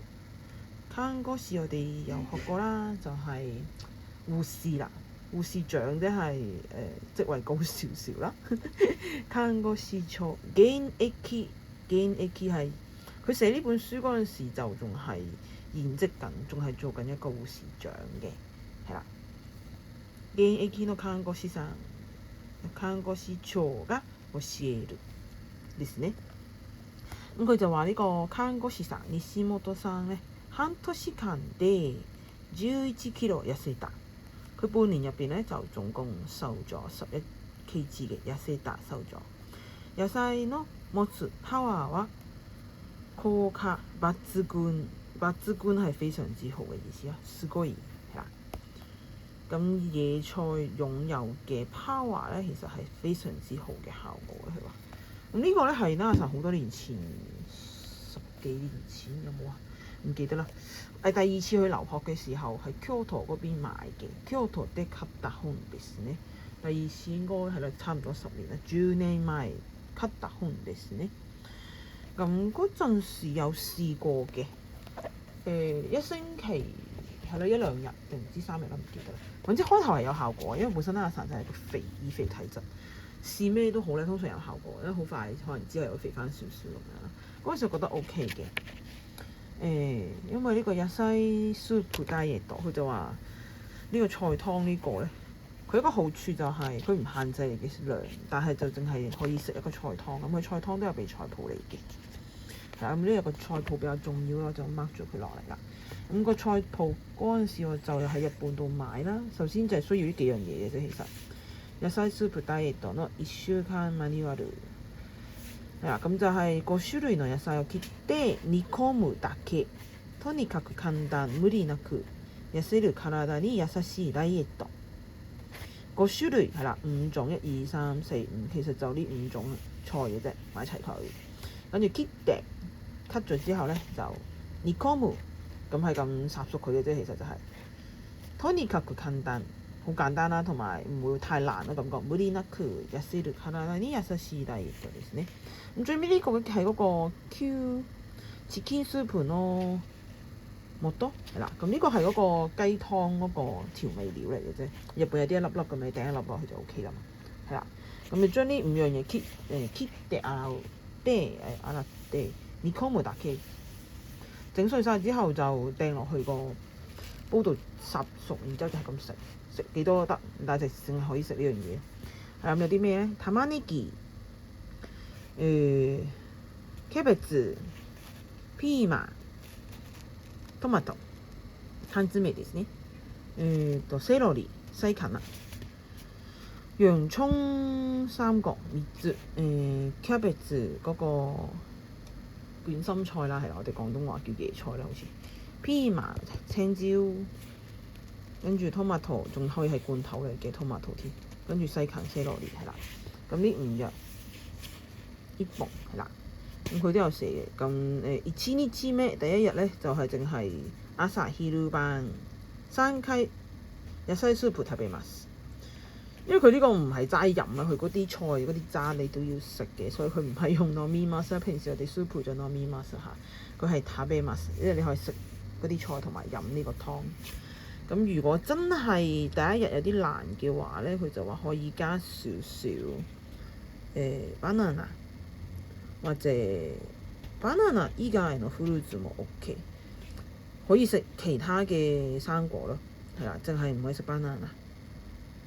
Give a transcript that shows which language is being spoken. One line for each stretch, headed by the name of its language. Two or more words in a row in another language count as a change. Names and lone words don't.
Cantonese: 看護師我哋有學過啦，就係護士啦，護士長即係職位高少少啦。看護師長現役係佢寫呢本書嗰陣時就仲係現職緊，仲係做緊一個護士長嘅，係啦。
Japanese: 現役の看護師さん、看護師長が教えるですね。
Cantonese: 咁佢就話呢個看護師さん西本さん咧，
Japanese: 半年間で11キロ痩せた。
Cantonese: 佢半年入邊咧就總共瘦咗11 kg 嘅，痩せた瘦咗。
Japanese: 野菜の持つパワーは効果抜群，
Cantonese: 抜群係非常之好嘅意思啊，すごい係啦。咁野菜擁有嘅 power 咧，其實係非常之好嘅效果嘅。佢話咁呢個咧係娜娜好多年前10幾年前有冇啊？唔記得啦。係第二次去留學嘅時候，喺京都嗰邊買嘅。
Japanese: 京都で買った本ですね。
Cantonese: 第二次應該係啦，差唔多10年啦，10年前
Japanese: 買った本です
Cantonese: 呢。咁嗰陣時有試過嘅，1星期係啦，1、2日定唔知3日啦，唔記得啦。總之開頭係有效果，因為本身娜娜就係個易肥體質，試咩都好咧，通常有效果，因為好快可能之後又會肥翻少少咁樣啦。嗰陣時覺得 OK 嘅。因為呢個野菜スープダイエット，佢就話呢個菜湯呢個咧，佢一個好處就係佢唔限制你嘅量，但係就淨係可以食一個菜湯。咁佢菜湯都有備菜譜嚟嘅，係啦。咁呢個菜譜比較重要咯，就 mark 咗佢落嚟啦。咁個菜譜嗰陣時我就喺日本度買啦。首先就係需要呢幾樣嘢嘅啫，其實。
Japanese: 野菜スープダイエットの1週間マニュアル。
Cantonese: 係啦，咁就係
Japanese: 5種類の野菜を切って煮込むだけ。とにかく簡単、無理なく痩せる體に優しいダイエット。
Cantonese: 5 種類係啦，5種1、2、3、4、5，其實就呢5種菜嘅啫，買齊佢。跟住切嘅 cut 咗之後咧就煮込む，咁係咁烚熟佢嘅啫，其實就係。
Japanese: とにかく簡單，
Cantonese: 好簡單啦，同埋唔會太難啦感覺。
Japanese: 無理なく痩せる體に優しいダイエットですね。
Cantonese: 咁最尾呢個係嗰個
Japanese: チキンスープの素
Cantonese: 係啦，咁呢個係嗰個雞湯嗰個調味料嚟嘅啫。日本有啲一粒粒咁，你掟一粒落去就 OK 啦嘛。係啦，咁你將呢5樣嘢
Japanese: 切って洗って煮込むだけ，
Cantonese: 整碎晒之後就掟落去個煲度烚熟，然之後就係咁食，食幾多都得，但係淨係可以食呢樣嘢。係咁有啲咩咧？
Japanese: 玉ねぎ、キャベツ、ピーマン、トマト、缶詰ですね。セロリ、
Cantonese: 西芹啦。洋葱3個3 つ。キャベツ嗰個捲心菜啦，係我哋廣東話叫椰菜啦，好似。ピーマン青椒，跟住トマト仲可以係罐頭嚟嘅トマト添，跟住西芹、セロリ係啦。咁呢5樣1本係啦。咁佢都有寫嘅。咁1日目第一日咧就係淨係
Japanese: 朝昼晩3回野菜スープ食べます。
Cantonese: 因為佢呢個唔係齋飲啊，佢嗰啲菜嗰啲渣你都要食嘅，所以佢唔係用飲みます。平時我哋スープ就飲みます嚇，佢係食べます，因為你可以食嗰啲菜同埋飲呢個湯。咁如果真係第一日有啲難嘅話咧，佢就話可以加少少banana。
Japanese: 或者バナナ以外のフルーツも OK，
Cantonese: 可以食其他嘅生果咯，係啦，淨係唔可以食バナナ。